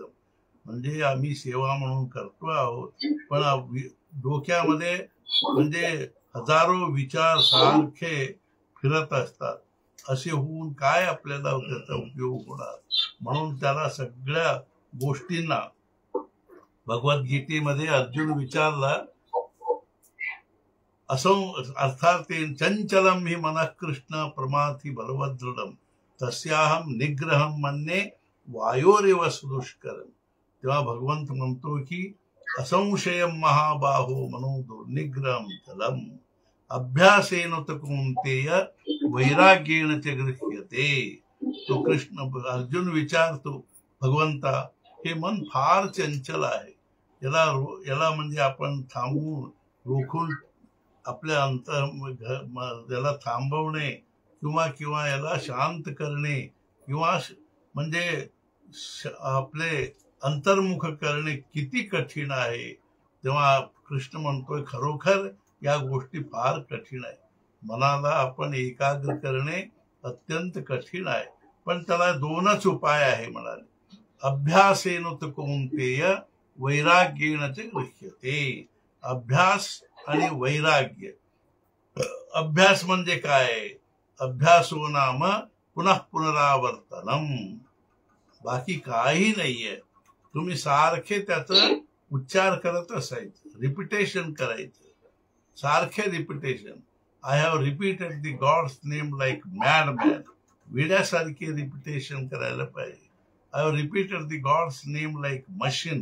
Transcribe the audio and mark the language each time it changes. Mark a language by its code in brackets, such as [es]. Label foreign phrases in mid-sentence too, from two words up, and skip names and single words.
[mr] म्हणजे आम्ही सेवा म्हणून करतो आहोत, पण डोक्यामध्ये म्हणजे हजारो विचार सारखे फिरत असतात. असे होऊन काय आपल्याला त्याचा उपयोग होणार. म्हणून त्याला सगळ्या गोष्टींना भगवद्गीतेमध्ये अर्जुन विचारला असं अर्थात [sa] चंचलम हि मनः कृष्ण प्रमाथी बलवदृढम तस्याहम निग्रहम मन्ये वायोरेव सुदुष्करम. [mr] तेव्हा भगवंत म्हणतो की [sa] असंशयम महाबाहो मनो दुर्निग्रहम चलम अभ्यासेन त कौन्तेय वैराग्येन च गृह्यते. [mr] तो कृष्ण अर्जुन विचारतो भगवंता, हे मन फार चंचल आहे, याला म्हणजे आपण थांबवून रोखून आपल्या याला थांबवणे किंवा याला शांत करणे किंवा म्हणजे आपले अंतर्मुख करणे किती कठीण आहे. तेव्हा कृष्ण म्हणतोय खरोखर या गोष्टी फार कठीण आहे. मनाला आपण एकाग्र करणे अत्यंत कठीण आहे, पण त्याला दोनच उपाय आहे म्हणाले. [sa] अभ्यासेन तु कौन्तेय वैराग्येन च गृह्यते. [mr] अभ्यास आणि वैराग्य. अभ्यास म्हणजे काय? [sa] अभ्यासो नाम पुनः पुनरावर्तनम. [mr] बाकी काही नाहीये. तुम्ही सारखे त्याचा उच्चार करत असायचं, रिपिटेशन करायचं, सारखे रिपिटेशन. [en] I have repeated the God's name like mad man. [mr] विड्यासारखे रिपिटेशन करायला पाहिजे. [en] I have repeated the God's name like machine.